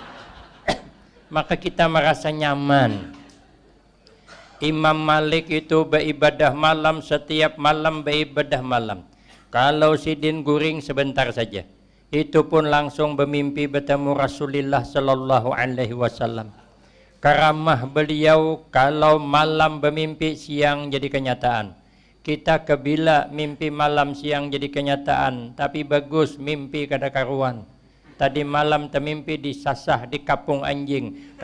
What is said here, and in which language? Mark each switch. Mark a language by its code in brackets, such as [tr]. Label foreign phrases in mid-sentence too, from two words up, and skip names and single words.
[id] Maka kita merasa nyaman. Imam Malik itu beribadah malam, setiap malam beribadah malam. Kalau Sidin guring sebentar saja, itu pun langsung bermimpi bertemu Rasulullah [ar] sallallahu alaihi wasallam. [id] Karamah beliau kalau malam bermimpi, siang jadi kenyataan. [bjn] Kita kebila mimpi malam siang jadi kenyataan, tapi bagus mimpi kada karuan. Tadi malam termimpi disasah di kapung anjing.